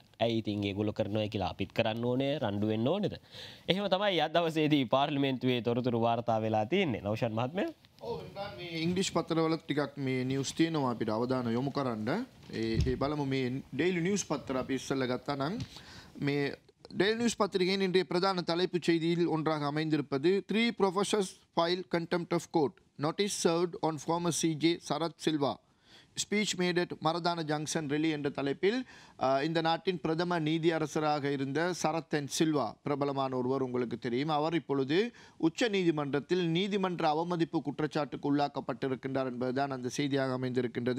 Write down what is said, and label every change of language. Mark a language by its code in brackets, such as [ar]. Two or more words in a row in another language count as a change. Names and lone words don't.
[si] ඇයි ඉතින් ඒගොල්ලෝ කරනවා කියලා අපිත් කරන්න ඕනේ, රණ්ඩු වෙන්න ඕනේද? එහෙම තමයි අද දවසේදී පාර්ලිමේන්තුවේ තොරතුරු වාර්තා වෙලා තියෙන්නේ. නෞෂාද් මහත්මයා මේ ඉංග්‍රීසි පත්තරවලත් ටිකක් මේ නිවුස් තියෙනවා අපිට අවධානය යොමු කරන්න. ඒ බලමු මේ ඩෙයිලි නිවුස් පත්‍ර අපි ඉස්සෙල්ලා ගත්තා නම් මේ [ta] டெய்லி நியூஸ் பத்திரிகையின் இன்றைய பிரதான தலைப்புச் செய்தியில் ஒன்றாக அமைந்திருப்பது [en] 3 professors file contempt of court notice served on former CJ [ta] சரத் சில்வா [en] speech made at Maradana junction rally [ta] என்ற தலைப்பில் இந்த நாட்டின் பிரதம நீதி அரசராக இருந்த சரத் என் சில்வா பிரபலமான ஒருவர் உங்களுக்கு தெரியும். அவர் இப்பொழுது உச்ச நீதிமன்றத்தில் நீதிமன்ற அவமதிப்பு குற்றச்சாட்டுக்கு உள்ளாக்கப்பட்டிருக்கின்றார் என்பதுதான் அந்த செய்தியாக அமைந்திருக்கின்றது.